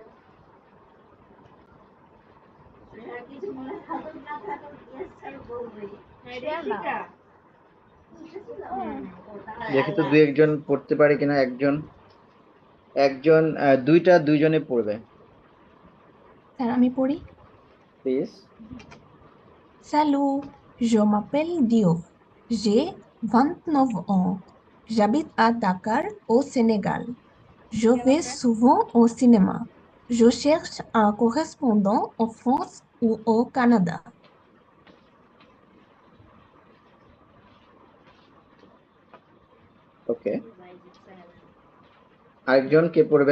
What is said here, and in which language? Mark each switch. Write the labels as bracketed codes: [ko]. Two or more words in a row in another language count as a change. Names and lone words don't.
[bn] দেখি তো দুই একজন পড়তে পারে কিনা। একজন একজন দুইটা দুইজনে পড়বে স্যার আমি পড়ি। প্লিজ। [fr] Salut, je m'appelle Diouf. J'ai 29 ans. J'habite à Dakar, au Sénégal. Je vais souvent au cinéma. Je cherche un correspondant en France ou au Canada. [bn] ওকে, আরেকজন কে পড়বে?